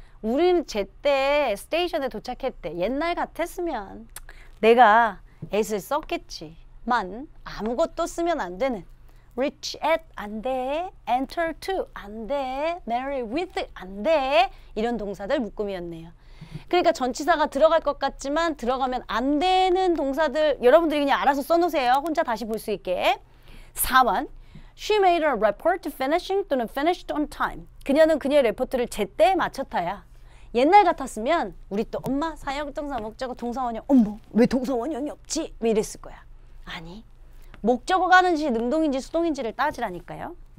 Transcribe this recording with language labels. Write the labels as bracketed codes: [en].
[ko] 우리는 제때 스테이션에 도착했대. 옛날 같았으면 내가 애를 썼겠지만 아무것도 쓰면 안 되는 reach at 안 돼, enter to 안 돼, marry with 안 돼 이런 동사들 묶음이었네요. 그러니까 전치사가 들어갈 것 같지만 들어가면 안 되는 동사들 여러분들이 그냥 알아서 써놓으세요. 혼자 다시 볼 수 있게. [en] 4번 She made her report finishing [ko] 또는 [en] finished on time. [ko] 그녀는 그녀의 레포트를 제때 마쳤다야. 옛날 같았으면 우리 또 엄마 사역동사 목적어 동사원형 어머 왜 동사원형이 없지? 왜 이랬을 거야. 아니 목적어가 하는 짓이 능동인지 수동인지를 따지라니까요.